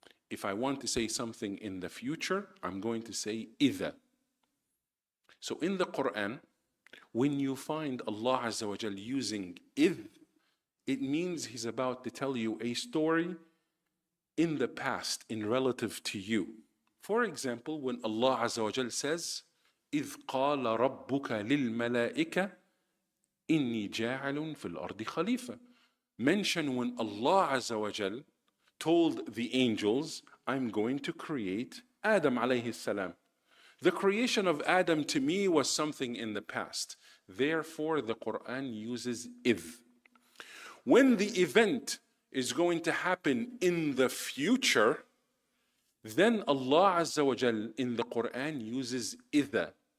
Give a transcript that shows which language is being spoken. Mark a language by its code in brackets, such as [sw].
[en] If I want to say something in the future, I'm going to say إذا. So in the Quran, when you find Allah Azza wa Jal using إذ, it means He's about to tell you a story in the past, in relative to you. For example, when Allah Azza wa Jal says, [ar] إذ قال ربك للملائكة إني جاعل في الأرض خليفة. [en] Mention when Allah Azza wa Jal told the angels, I'm going to create Adam alayhi salam. The creation of Adam to me was something in the past. Therefore, the Quran uses إذ. When the event is going to happen in the future, then Allah Azza wa Jal in the Quran uses إذا.